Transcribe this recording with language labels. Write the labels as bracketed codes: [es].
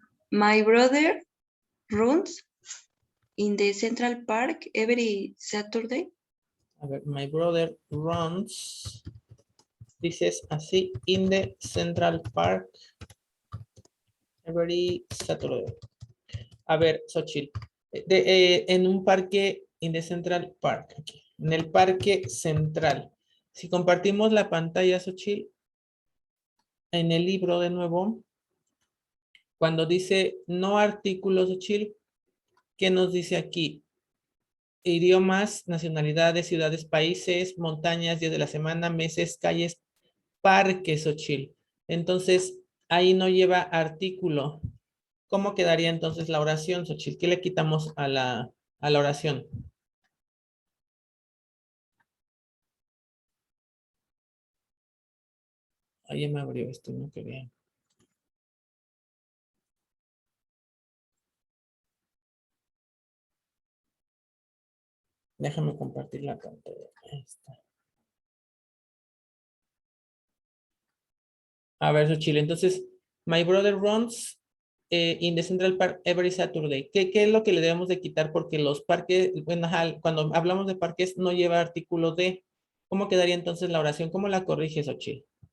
[en] My brother runs in the Central Park every Saturday. [es] A ver, [en] my brother runs. [es] Dices así, [en] in the Central Park every Saturday. [es] A ver, Xochitl. En un parque, [en] in the Central Park. [es] Aquí, en el parque central. Si compartimos la pantalla, Xochitl, en el libro de nuevo, cuando dice no artículos, Xochitl, ¿qué nos dice aquí? Idiomas, nacionalidades, ciudades, países, montañas, días de la semana, meses, calles, parques, Xochitl. Entonces, ahí no lleva artículo. ¿Cómo quedaría entonces la oración, Xochitl? ¿Qué le quitamos a la oración? Ahí me abrió esto, no quería. Déjame compartir la pantalla. Ahí está. A ver, Xochitl, entonces, [en] my brother runs in the Central Park every Saturday. [es] ¿Qué es lo que le debemos de quitar? Porque los parques, bueno, ajá, cuando hablamos de parques no lleva artículo de. ¿Cómo quedaría entonces la oración? ¿Cómo la corriges, Xochitl?